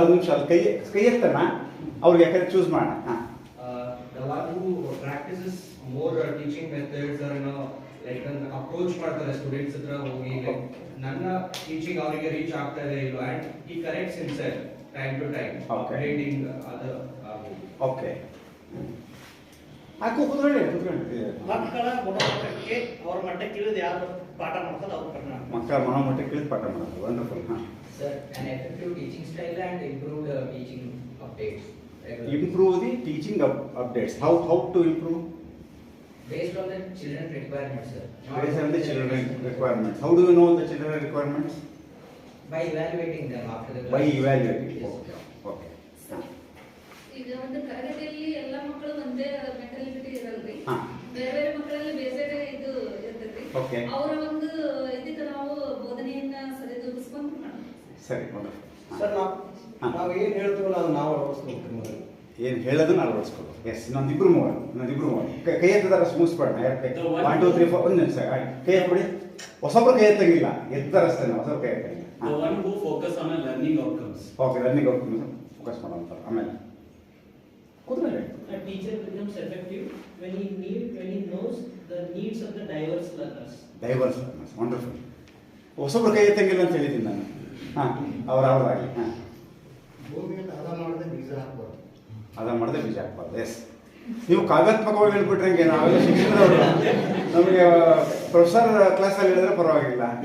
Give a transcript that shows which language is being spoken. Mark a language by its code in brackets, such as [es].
[kn] ಒಂದು ನಿಮಿಷ, ಅಲ್ಲಿ ಕೈ ಎತ್ತನ ಅವ್ರಿಗೆ ಯಾಕಂದ್ರೆ ಚೂಸ್ ಮಾಡೋಣ. [en] The one who practices more teaching methods or like an approach [kn] ಮಾಡ್ತಾರೆ ಸ್ಟೂಡೆಂಟ್ಸ್ ಹತ್ರ ಹೋಗಿ, [en] like [kn] ನನ್ನ ಟೀಚಿಂಗ್ ಅವರಿಗೆ ರೀಚ್ ಆಗ್ತಾ ಇದೆ ಇಲ್ವಾ, [en] and he corrects himself time to time, updating other. [kn] Okay, ಕೂತ್ಕೊಳ್ಳಿ. ಮಕ್ಕಳ ಮನೋಮಟ್ಟಕ್ಕೆ ಅವ್ರ ಮಟ್ಟಕ್ಕೆ ಇಳಿದು ಯಾರು ಪಾಠ ಮಾಡ್ತಾರೆ ಅವ್ರ ಮಕ್ಕಳ ಮನೋಮಟ್ಟಕ್ಕೆ ಇಳಿದು ಪಾಠ ಮಾಡೋದು. Wonderful. [en] Sir, an effective teaching style and improved teaching updates. Improve the teaching updates. How to improve? Based on the children requirements, sir. Based on the children requirements. How do you know the children requirements? By evaluating them after the class. By evaluating. Yes. Okay. [kn] ಈಗ ಒಂದು ತರಗತಿಯಲ್ಲಿ ಎಲ್ಲ ಮಕ್ಕಳು ಒಂದೇ mentality ಇರಲ್ರಿ. ಹಾ. ಬೇರೆ ಬೇರೆ ಮಕ್ಕಳಲ್ಲಿ ಬೇರೆ ಇದು ಇರ್ತೈತಿ. [en] Okay. [kn] ಅವರ ಒಂದು ಇದಕ್ಕೆ ನಾವು ಬೋಧನೆಯನ್ನ ಸರಿದೂಗಿಸ್ಕೊಂಡು ಮಾಡೋದು. ಸರಿ, ವಂಡರ್ಫುಲ್. ಸರ್, ನಾವು ಏನು ಹೇಳ್ತೀವಲ್ಲ ಅದು ನಾವು ಅಳವಡಿಸ್ಬೇಕು. ಏನು ಹೇಳೋದನ್ನ ಅಳವಡಿಸ್ಕೊಳ್ಳೋದು. ಎಸ್, ಇನ್ನೊಂದಿಬ್ರು ಮೂವರು ಕೈ ಎತ್ತಿದಾರ ಮುಗಿಸ್ಬೇಡ. 1 2 3 4 ಒಂದು ನಿಮಿಷ ಕೈ ಎತ್ಬಿಡಿ. ಹೊಸಬ್ರು ಕೈ ಎತ್ತಂಗಿಲ್ಲ, ಎತ್ತಾರಷ್ಟೇ, ಹೊಸಬ್ರು ಕೈ ಎತ್ತಂಗಿಲ್ಲ. [en] The one who focus on learning outcomes. [kn] Okay, learning outcomes focus ಮಾಡೋಂಥವ್ರು. ಆಮೇಲೆ ಕೂತ್ಕೊಳ್ಳಿ. [en] A teacher becomes effective when he knows the needs of the diverse learners. [kn] Divorce, wonderful. ಹೊಸಬ್ರು ಕೈ ಎತ್ತಂಗಿಲ್ಲ ಅಂತ ಹೇಳಿದ್ದೀನಿ ನಾನು. ಹಾಂ, ಅವ್ರಾಗಲಿ. ಹಾಂ, ಭೂಮಿಯನ್ನು ಹದ ಮಾಡದೆ ಬೀಜ ಹಾಕಬಾರ್ದು. ಅದನ್ನು ಮಾಡದೆ ಬೀಜ ಹಾಕ್ಬಾರ್ದು. ಎಸ್, ನೀವು ಕಾವ್ಯಾತ್ಮಕವಾಗಿ ಹೇಳ್ಬಿಟ್ರಂಗೆ, ನಾವೆಲ್ಲ ಶಿಕ್ಷಣದವರು, ನಮಗೆ ಪ್ರೊಫೆಸರ್ ಕ್ಲಾಸಲ್ಲಿ ಹೇಳಿದ್ರೆ ಪರವಾಗಿಲ್ಲ.